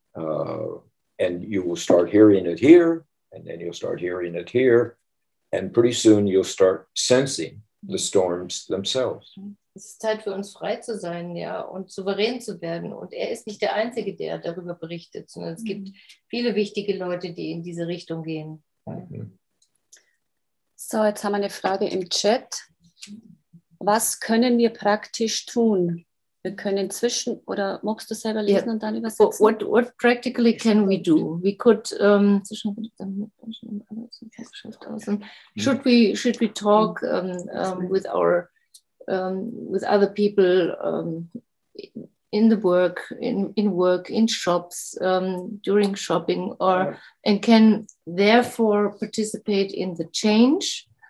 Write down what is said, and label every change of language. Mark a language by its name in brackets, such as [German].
[English] And you will start hearing it here, and then you'll start hearing it here. And pretty soon you'll start sensing the storms themselves. [German] Es ist Zeit für uns frei zu sein, ja, und souverän zu werden. Und er ist nicht der Einzige, der darüber berichtet, sondern es gibt viele wichtige Leute, die in diese Richtung gehen. Mhm. So, jetzt haben wir eine Frage im Chat. Was können wir praktisch tun? Wir können oder magst du selber lesen und dann übersetzen? [English] What practically can we do? We could should we talk with other people in the work, in shops, during shopping, and can therefore participate in the change.